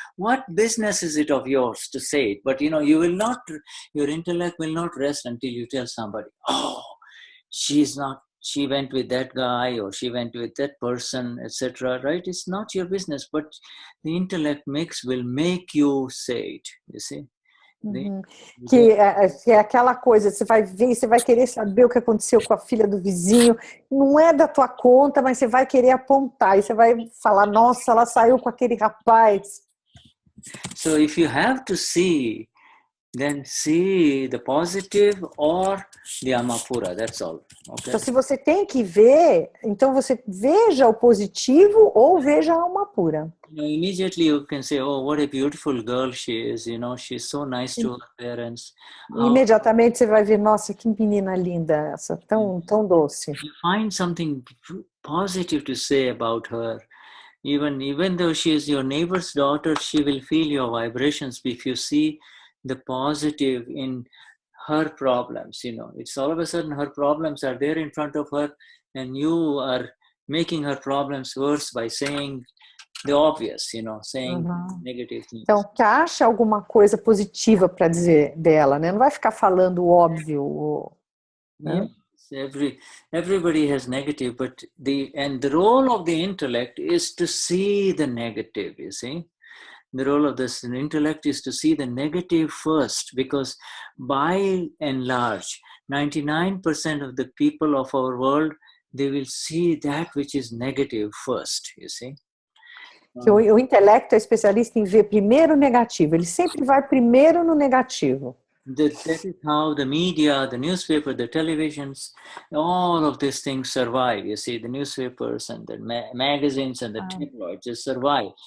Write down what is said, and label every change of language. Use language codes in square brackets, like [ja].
[en] What business is it of yours to say it? But, you will not... Your intellect will not rest until you tell somebody, oh, she went with that guy or she went with that person, etc. Right? It's not your business, but the intellect will make you say it, you see? [pt] Que é aquela coisa, você vai ver, você vai querer saber o que aconteceu com a filha do vizinho, não é da tua conta, mas você vai querer apontar, e você vai falar, nossa, ela saiu com aquele rapaz. [en] So if you have to see then see the positive or the Amapura. That's all. Okay. [pt] Então, se você tem que ver, então você veja o positivo ou veja a alma pura. [en] Immediately you can say, oh, what a beautiful girl she is. She's so nice to her parents. [pt] Imediatamente você vai ver, nossa, que menina linda essa, tão doce. [en] You find something positive to say about her. Even though she is your neighbor's daughter, she will feel your vibrations if you see the positive in her problems. It's all of a sudden her problems are there in front of her, and you are making her problems worse by saying the obvious, saying negative things. [pt] Então, que acha alguma coisa positiva para dizer dela, né? Não vai ficar falando o óbvio, né? [en] Everybody has negative, but the role of the intellect is to see the negative, you see. The role of this intellect is to see the negative first, because by and large, 99% of the people of our world, they will see that which is negative first, you see. [pt] Que o intelecto é especialista em ver primeiro o negativo, ele sempre vai primeiro no negativo. [en] That is how the media, the newspaper, the televisions, all of these things survive. You see, the newspapers and the magazines and the tabloids just survive.